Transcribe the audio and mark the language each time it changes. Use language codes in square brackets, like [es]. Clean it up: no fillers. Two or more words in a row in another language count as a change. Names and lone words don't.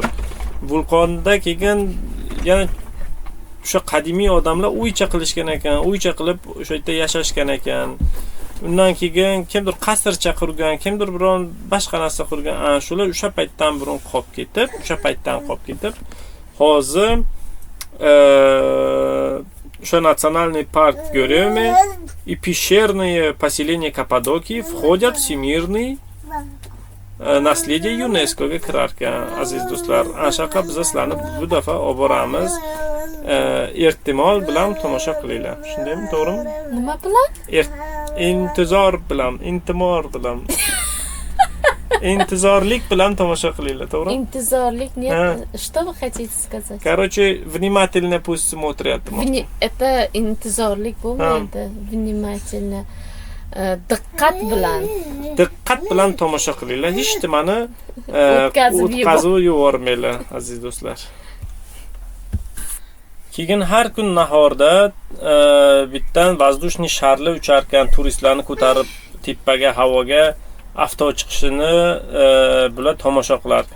[uz] Vulqonda kelgan yana o'sha qadimiy odamlar uycha qilishgan ekan, uycha qilib o'sha yerda yashashgan ekan. Undan keyin kimdir qasrcha qurgan, kimdir biron boshqa narsa qurgan. Shular o'sha paytdan burun qolib ketib, hozir o'sha [ru] naциональный парк Göreme и пещерные поселения Каппадокии входят в всемирный naslediya [uz] UNESCOga kirar ekan, aziz do'stlar. Anshaqa biz sizlarni bu dafa olib boramiz. Ehtimol bilan tomosha qilinglar. Shundaymi, to'g'rimi? Nima bilan? Intimor bilan. Intizorlik bilan tomosha qilinglar, to'g'rimi? [ru] Intizorlik нет. Что вы хотите сказать? Короче, внимательно пусть смотрят. Это [uz] intizorlik bo'lmaydi. [ru] Внимательно. [uz] Diqqat bilan tomosha qilinglar. Hech nimani o'tkazib yubormanglar, aziz do'stlar. Keyin har kun nahorda bittan воздушный sharli uchar ekan, turistlarni ko'tarib tepaga, havoga avto chiqishini bular tomosha qilar ekan.